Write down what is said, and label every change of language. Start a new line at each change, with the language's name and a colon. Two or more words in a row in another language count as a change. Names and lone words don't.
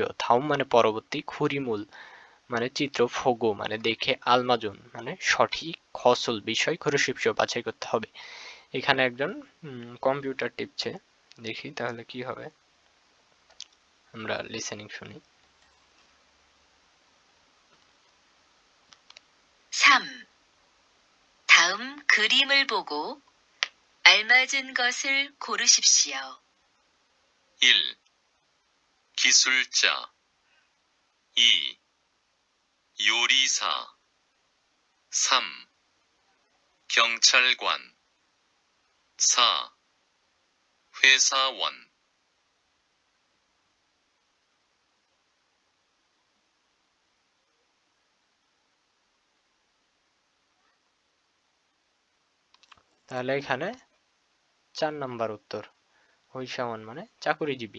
Bangla: থাউম মানে পরবর্তী, খুরিমুল মানে চিত্র, ফোগো মানে দেখে, আলমাজুন মানে সঠিক, খসুল বিষয়, খুরুশিপশো বাছাই করতে হবে। এখানে একজন কম্পিউটার টিপছে, দেখি তাহলে কি হবে। আমরা লিসেনিং শুনি।
Korean: 3. 다음 그림을 보고 알맞은 것을 고르십시오. 1. 기술자 2. 요리사 3. 경찰관 4. 회사원
Bangla: তাহলে এখানে 4 নাম্বার উত্তর হইসাওয়ান মানে চাকুরিজীবী।